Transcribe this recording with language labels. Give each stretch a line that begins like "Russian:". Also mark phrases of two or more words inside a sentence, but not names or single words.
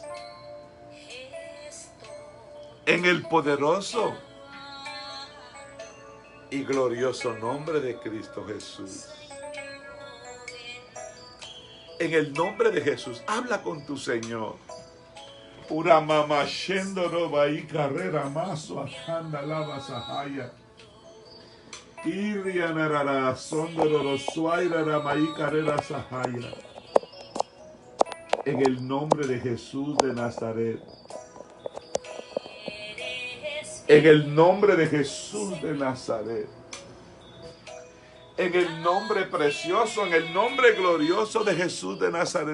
Spanish: En el poderoso y glorioso nombre de Cristo Jesús. En el nombre de Jesús, habla con tu Señor. Ura mama shendoro bai carrera maso ajanda lava sahaya. Irianarara sondoro suairara mai carrera sahaya. En el nombre de Jesús de Nazaret. En el nombre de Jesús de Nazaret. En el nombre precioso, en el nombre glorioso de Jesús de Nazaret.